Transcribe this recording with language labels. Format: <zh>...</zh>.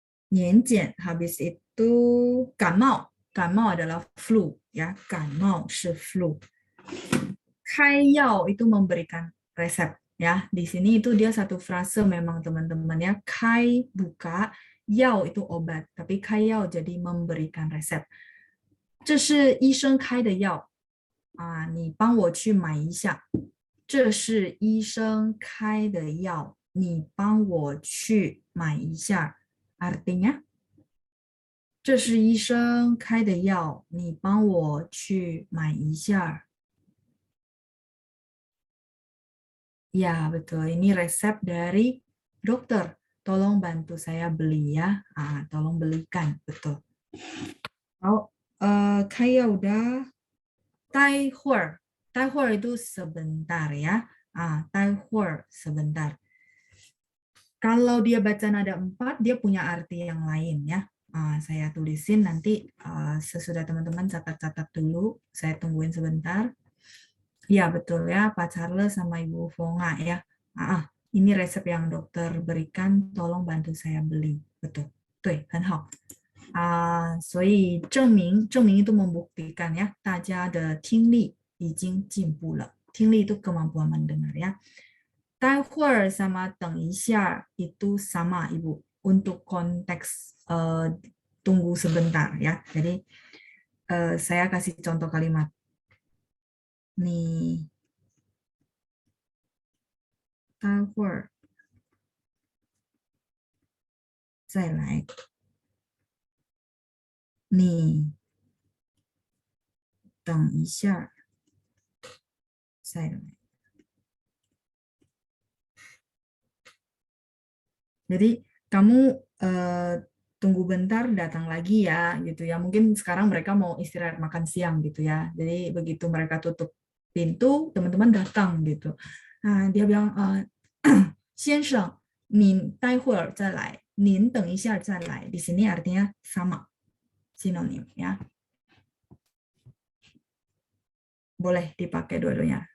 <id>年检 habis itu 感冒. 感冒 adalah flu ya, 感冒是 flu. 开药 itu memberikan resep ya. Di sini itu dia satu frase memang teman-teman ya. 开 buka, 药 itu obat, tapi 开药 jadi memberikan resep.</id> <zh>这是医生开的药你帮我去买一下. 这是医生开的药，你帮我去买一下.</zh> <id>Artinya</id> <zh>这是医生开的药，你帮我去买一下.</zh> <id>Ya, betul. Ini resep dari dokter. Tolong bantu saya beli ya. Tolong belikan. Betul. Oh, 开药 udah. 待会儿. 待会儿 itu sebentar ya. 待会儿 sebentar. Kalau dia baca nada 4, dia punya arti yang lain ya. Saya tulisin nanti sesudah teman-teman catat-catat dulu. Saya tungguin sebentar. Ya betul ya, Pak Charles sama Ibu Fonga ya. Ini resep yang dokter berikan, tolong bantu saya beli. Betul.</id> <zh>对，很好。所以证明</zh> <id>itu membuktikan ya,</id> <zh>大家的听力已经进步了。</zh> <id>听力itu kemampuan mendengar ya. 待会儿 sama 等一下 itu sama Ibu. Untuk konteks tunggu sebentar ya. Jadi saya kasih contoh kalimat.</id> <zh>你待会儿再来。你等一下再来。</zh> <id>Jadi kamu tunggu bentar datang lagi ya gitu ya. Mungkin sekarang mereka mau istirahat makan siang gitu ya. Jadi begitu mereka tutup pintu, teman-teman datang gitu. Dia bilang</id> <zh>先生，您待会儿再来，您等一下再来.</zh> <id>Di sini artinya sama, sinonim ya. Boleh dipakai dua-duanya.</id>